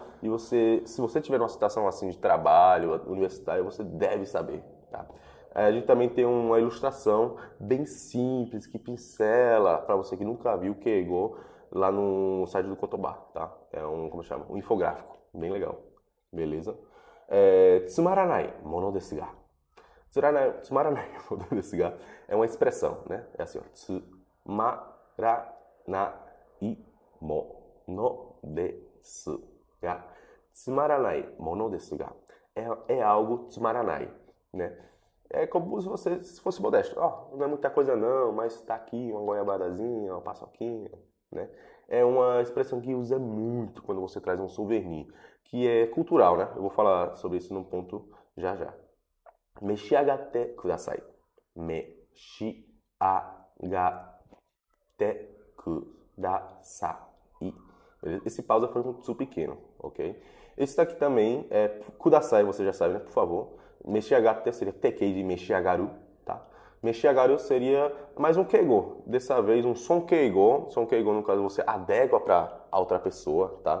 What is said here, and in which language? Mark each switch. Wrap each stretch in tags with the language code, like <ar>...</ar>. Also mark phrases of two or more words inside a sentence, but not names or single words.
<pt>E se você tiver uma situação assim de trabalho, universitário, você deve saber. Tá? A gente também tem uma ilustração bem simples, que pincela, para você que nunca viu o Keigo, lá no site do Kotoba, tá? É como chama? Um infográfico, bem legal, beleza?</pt> <ja>つまらないものですが. つまらないものですが</ja> <pt>é uma expressão, né? É assim, ó.</pt> <ja>つまらないものですが. つまらないものですが.</ja> <pt>É algo</pt> <ja>tsumaranai. Né?</ja> <pt>É como se você fosse modesto. Não é muita coisa não, mas tá aqui uma goiabadazinha, uma paçoquinha, né? É uma expressão que usa muito quando você traz um souvenir, que é cultural, né? Eu vou falar sobre isso num ponto já já.</pt> <ja>召し上がってください. 召し上がってください.</ja> <pt>Esse pausa foi um tsu pequeno, ok? Esse daqui também é kudasai, você já sabe, né? Por favor. Meshiagate seria tekei de meshiagaru, tá? Meshiagaru seria mais um keigo. Dessa vez um sonkeigo. Sonkeigo, no caso, você adequa para a outra pessoa, tá?</pt>